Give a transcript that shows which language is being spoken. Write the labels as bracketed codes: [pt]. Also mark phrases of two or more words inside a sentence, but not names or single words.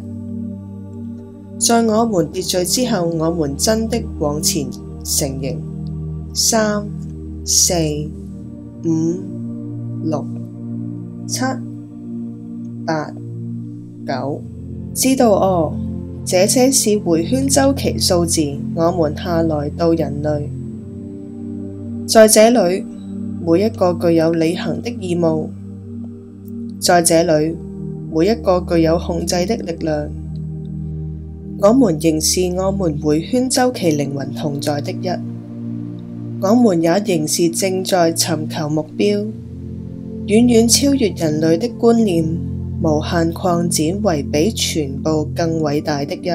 [zh] 在我們秩序之後，我們真的往前成形。3、4、5、6、7、8、9，知道哦，這些是迴圈週期數字。我們下來到人類，在這裏每一個具有履行的義務，在這裏每一個具有控制的力量。我們仍是我們迴圈週期靈魂同在的一，我們也仍是正在尋求目標，遠遠超越人類的觀念，無限擴展為比全部更偉大的一。